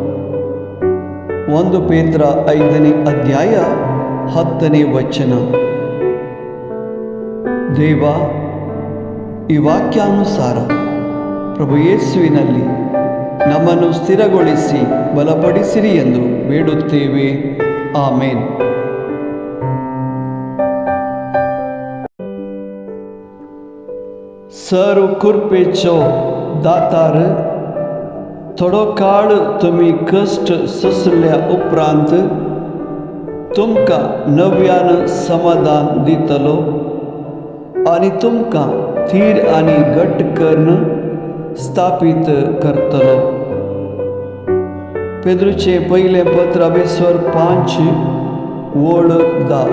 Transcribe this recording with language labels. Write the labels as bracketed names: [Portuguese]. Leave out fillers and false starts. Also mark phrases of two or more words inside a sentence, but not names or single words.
[Kannada] 1 ಪೇತ್ರ 5ನೇ ಅಧ್ಯಾಯ 10ನೇ ವಚನ. ದೇವ, ಈ ವಾಕ್ಯಾನುಸಾರ ಪ್ರಭು ಯೇಸುವಿನಲ್ಲಿ ನಮ್ಮನ್ನು ಸ್ಥಿರಗೊಳಿಸಿ ಬಲಪಡಿಸಿರಿ ಎಂದು ಬೇಡುತ್ತೇವೆ. ಆಮೇನ್. [Konkani] सर कृपे चो दातार, थोडो काळ तुम्ही कष्ट सोसल्या उपरांत तुमका नव्यानं समाधान दितलो आणि तुमका थीर आणि घट करणं स्थापित करतलो. पेद्रूचे पहिले पत्र 5 ओळ 10.